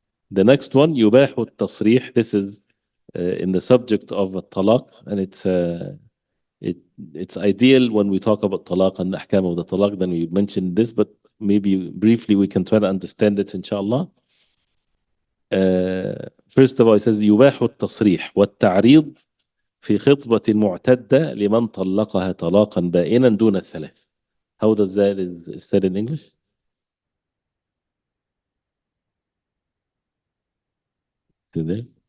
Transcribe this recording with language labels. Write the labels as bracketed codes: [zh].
[en] The next one, [ar] يباح التصريح. [en] This is in the subject of talaq, and it's ideal when we talk about talaq and the ahkam of the talaq, then we mention this, but maybe briefly we can try to understand it, inshallah. First of all, it says [ar] يباح التصريح والتعريض في خطبة معتدة لمن طلقها طلاقا بائنا دون الثلاث. [en] How does that is said in English? Did they?